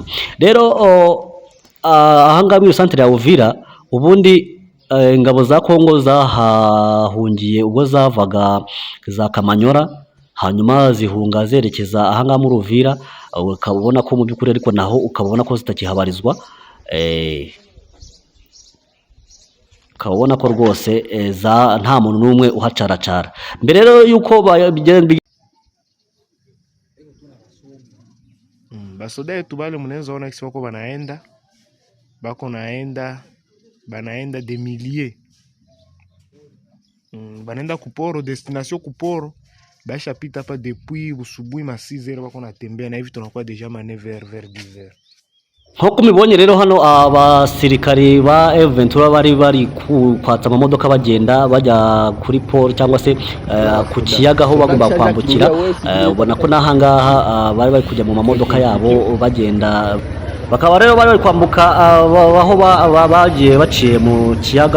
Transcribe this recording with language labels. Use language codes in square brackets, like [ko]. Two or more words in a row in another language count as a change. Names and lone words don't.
[rw] Rero ahangaha muri centre ya Uvira ubundi ingabo za Kongo zahahungiye ubwo zavaga za Kamanyora, hanyuma zihunga zerekeza ahangaha muri Uvira. Ukabona ko mu by'ukuri ariko naho ukabona ko zitakihabarizwa, ukabona ko rwose nta muntu n'umwe uhacaracara. Mbere rero yuko [sw] basoda yetu bale mnaweza ona kisi wako banaenda [fr] des milliers, [sw] banaenda kuporo, destination kuporo. Baisha pita hapa depuis usubuhi ma 6h bako natembea, na hivi tunakuwa deja ma 9h vers 10h. [rw] Nk'uko mubibonye rero hano abasirikari ba Ventura bari kwatsa amamodoka bagenda bajya kuri port cyangwa se ku kiyaga aho bagomba kwambukira. Ubona ko nahangaha bari kujya mu mamodoka yabo bagenda, bakaba rero bari kwambuka aho bagiye baciye mu kiyaga.